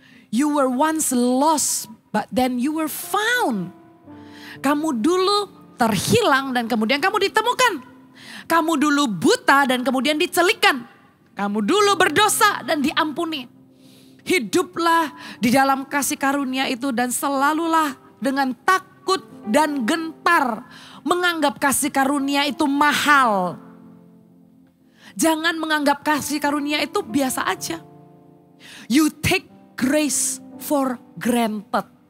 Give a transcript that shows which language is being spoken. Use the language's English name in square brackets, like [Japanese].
[English] You were once lost, but then you were found. [Indonesian] Kamu dulu terhilang dan kemudian kamu ditemukan. Kamu dulu buta dan kemudian dicelikan. Kamu dulu berdosa dan diampuni. Hiduplah di dalam kasih karunia itu dan selalulah dengan takut dan gentar menganggap kasih karunia itu mahal. Jangan menganggap kasih karunia itu biasa aja. [English] You take grace for granted.